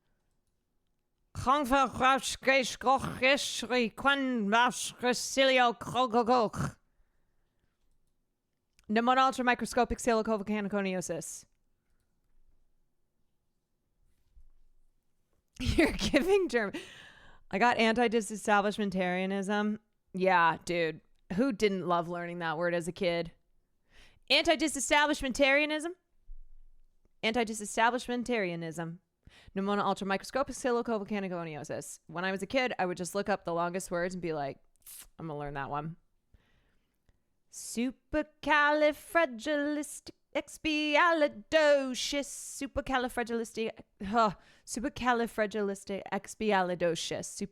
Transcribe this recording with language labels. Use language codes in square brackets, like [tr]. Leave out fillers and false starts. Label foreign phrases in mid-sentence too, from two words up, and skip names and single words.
[en] Pneumona ultramicroscopic silicovolcanoconiosis. You're giving German. I got anti-disestablishmentarianism. Yeah, dude. Who didn't love learning that word as a kid? Anti-disestablishmentarianism. Anti-disestablishmentarianism. Pneumona ultramicroscopic silicovolcanoconiosis. When I was a kid, I would just look up the longest words and be like, I'm going to learn that one. Supercalifragilisticexpialidocious. Supercalifragilisticexpialidocious.